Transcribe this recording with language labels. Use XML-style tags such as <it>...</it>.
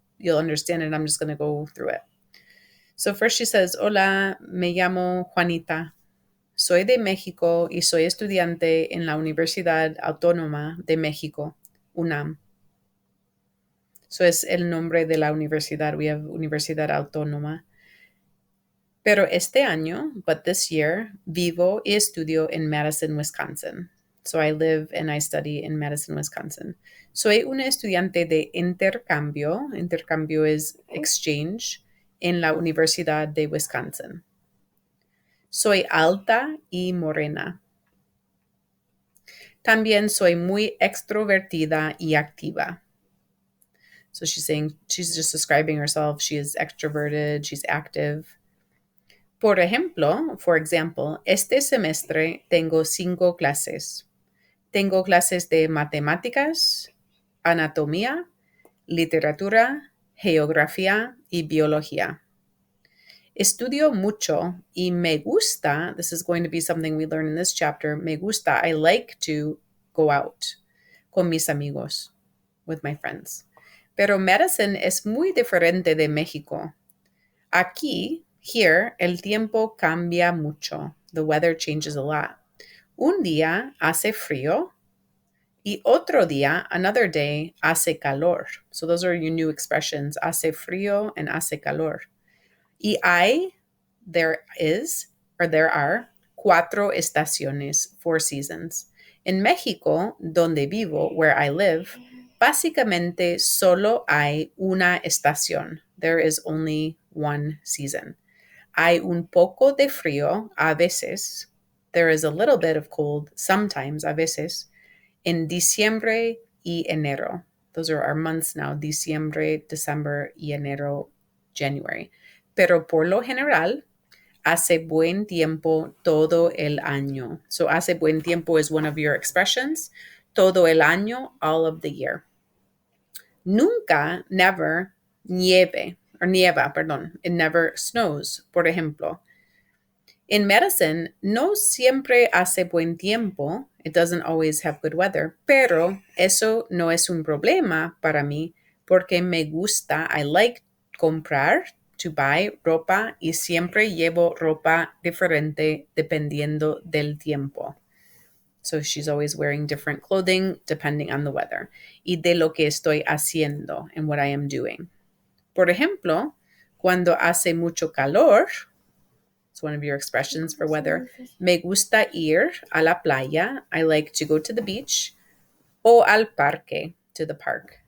<en>you'll understand it. I'm just going to go through it. So first she says,</en> <es>hola, me llamo Juanita. Soy de México y soy estudiante en la Universidad Autónoma de México, UNAM. So es el nombre de la universidad.</es> <en>We have</en> <es>Universidad Autónoma. Pero este año,</es> <en>but this year,</en> <es>vivo y estudio en Madison, Wisconsin.</es> <en>So I live and I study in Madison, Wisconsin.</en> <es>Soy una estudiante de intercambio. Intercambio es exchange en la Universidad de Wisconsin. Soy alta y morena. También soy muy extrovertida y activa.</es> <en>So she's saying, she's just describing herself. She is extroverted, she's active.</en> <es>Por ejemplo,</es> <en>for example,</en> <es>este semestre tengo 5 clases. Tengo clases de matemáticas, anatomía, literatura, geografía y biología. Estudio mucho y me gusta,</es> <en>this is going to be something we learn in this chapter,</en> <es>me gusta,</es> <en>I like to go out</en> <es>con mis amigos,</es> <en>with my friends.</en> <es>Pero Madison es muy diferente de México. Aquí,</es> <en>here,</en> <es>el tiempo cambia mucho.</es> <en>The weather changes a lot.</en> <es>Un día hace frío y otro día,</es> <en>another day,</en> <es>hace calor.</es> <en>So those are your new expressions, hace frío and hace calor. Y there are 4 estaciones, 4 seasons.</en> <es>En México, donde vivo,</es> <en>where I live,</en> <es>básicamente solo hay una estación.</es> <en>There is only one season.</en> <es>Hay un poco de frío a veces.</es> <en>There is a little bit of cold sometimes,</en> <es>a veces, en diciembre y enero.</es> <en>Those are our months now, diciembre, December y enero, January.</en> <es>Pero por lo general, hace buen tiempo todo el año.</es> <en>So hace buen tiempo is one of your expressions.</en> <es>Todo el año,</es> <en>all of the year.</en> <es>Nunca, never, nieva, perdón.</es> <en>It never snows,</en> <es>por ejemplo. In Madison, no siempre hace buen tiempo.</es> <en>It doesn't always have good weather.</en> <es>Pero eso no es un problema para mí porque me gusta,</es> <en>I like</en> <es>comprar,</es> <en>to buy</en> <es>ropa y siempre llevo ropa diferente dependiendo del tiempo.</es> <en>So she's always wearing different clothing depending on the weather.</en> <es>Y de lo que estoy haciendo</es> <en>and what I am doing.</en> <es>Por ejemplo, cuando hace mucho calor,</es> <en>it's one of your expressions for weather,</en> <es>me gusta ir a la playa.</es> <en>I like to go to the beach.</en> <es>O al parque,</es> <en>to the park.</en>